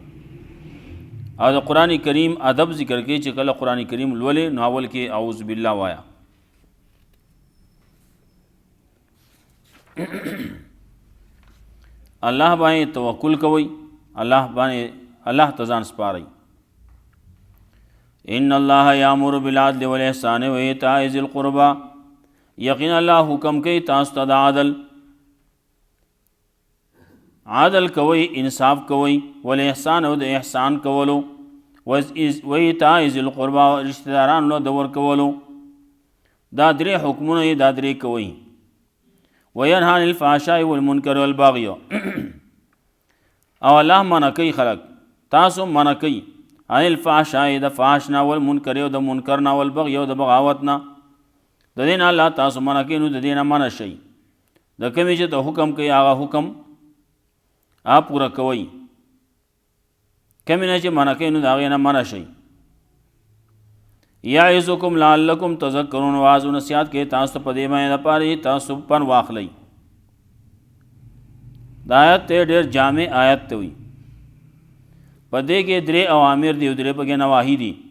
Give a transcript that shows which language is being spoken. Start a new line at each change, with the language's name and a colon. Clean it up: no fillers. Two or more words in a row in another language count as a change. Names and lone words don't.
Pashto: او د قرآن کریم ادب ذکر کوي چې کله قرآن کریم لولې نو اول کې
Arabic: اعوذ بالله
Pashto: وایا. الله باندې توکل کوئ، الله ته ځان سپارئ.
Arabic: ان الله یامر بالعدل والاحسان وایتاء ذی القربى،
Pashto: یقینا الله حکم کوي تاسو ته د عدل کوئ، انصاف کوئ، والاحسان او د احسان کولو،
Arabic: وایتاء ذی القربى
Pashto: رشتہ دارانو له د ورکولو. دا درې حکمونه یې دا درې کوئ.
Arabic: وینهی عن الفحشاء والمنکر والبغی،
Pashto: او الله منع کوي خلق، تاسو منع کوي
Arabic: عن الفحشاء
Pashto: د فحش نه، والمنکر او د منکر نه، والبغی او د بغاوت نه. د دې نه الله تاسو منع کوي، نو د دې نه منع شئ. د کومې چې ته حکم کوي هغه حکم
Urdu: آپ پورا
Pashto: کوئ، کمی نه چې منع کوي نو د هغې نه منع شئ.
Arabic: یعظکم لعلکم تذکرون،
Pashto: واعظ و نصیحت کوي تاسو ته په دې باندې دپاره چې تاسو پند واخلئ. دا آیت ته ډېر جامع آیت ته وي، په دې کې درې اوامر دي او درې پکې نواهي دي.